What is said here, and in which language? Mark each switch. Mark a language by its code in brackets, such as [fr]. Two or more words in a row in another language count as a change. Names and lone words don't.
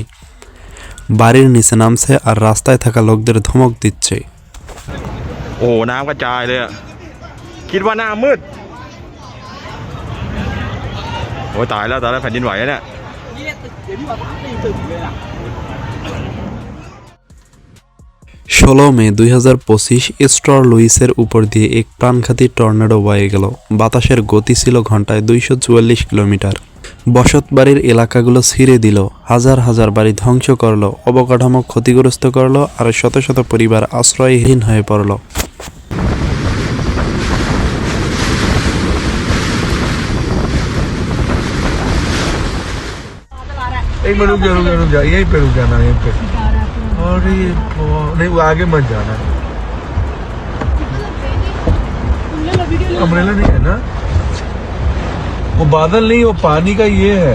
[bn] বাড়ির নিচে নামছে আর রাস্তায় থাকা লোকদের ধমক দিচ্ছে। [th] โอ้น้ำกระจายเลยอะคิดว่าหน้ามืดโอ้ยตายแล้วแผ่นดินไหวแล้วเนี่ย [bn] 16 মে 2025 স্টর লুইসের উপর দিয়ে এক প্রাণঘাতী টর্নেডো বয়ে গেল। বাতাসের গতি ছিল ঘন্টায় 244 কিলোমিটার। বসত বাড়ির এলাকাগুলো ছিঁড়ে দিল, হাজার হাজার বাড়ি ধ্বংস করলো, অবকাঠামো ক্ষতিগ্রস্ত করলো আর শত শত পরিবার আশ্রয়হীন হয়ে পড়ল। [hi] एक मिनट रुक जा यहीं पे रुक जाना यहीं पे। और ये नहीं वो आगे मत जाना। अम्ब्रेला नहीं है ना, वो बादल नहीं, वो पानी का ये है।